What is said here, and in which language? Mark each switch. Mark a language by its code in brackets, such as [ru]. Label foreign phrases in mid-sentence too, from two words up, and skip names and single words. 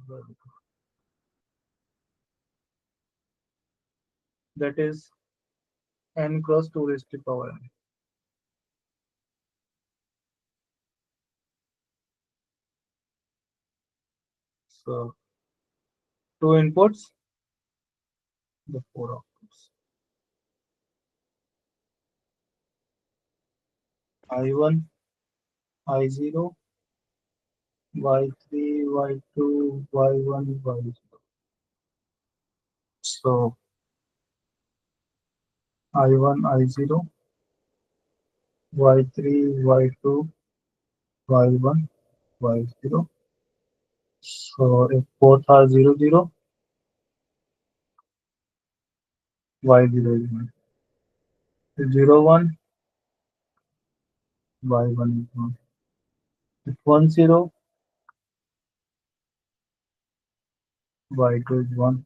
[en] That is n cross 2 raised to power n. So, two inputs, the four outputs. I1, I0, Y3, Y2, Y1, Y0. So, I1, I0, Y3, Y2, Y1, Y0. So if both are 0, 0, Y0 is 1. If 0, 1, Y1 is 1. If 1, 0, Y2 is 1.